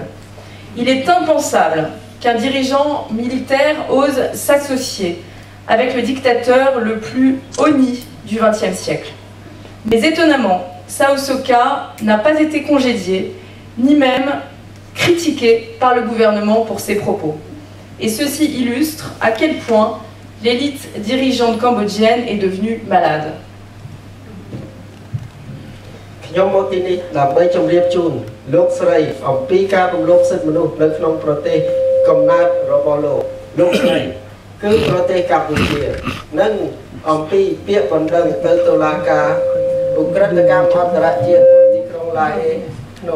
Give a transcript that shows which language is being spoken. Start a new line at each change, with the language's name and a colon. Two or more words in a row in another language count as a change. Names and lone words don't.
French: Il est impensable qu'un dirigeant militaire ose s'associer avec le dictateur le plus honni du XXe siècle. Mais étonnamment, Sao Sokar n'a pas été congédié, ni même critiqué par le gouvernement pour ses propos. Et ceci illustre à quel point l'élite dirigeante cambodgienne est devenue malade.
Khmer: ខ្ញុំមកទីនេះដើម្បីជម្រាបជូនលោកស្រីអំពីការរំលោភសិទ្ធិមនុស្សនៅក្នុងប្រ ទេសកំណើតរបស់លោកស្រីគឺប្រទេសកម្ពុជានិងអំពីពាក្យបណ្ដឹងទៅតុលាការឧក្រិដ្ឋកម្មអន្តរជាតិទីក្រុងឡាហេក្នុង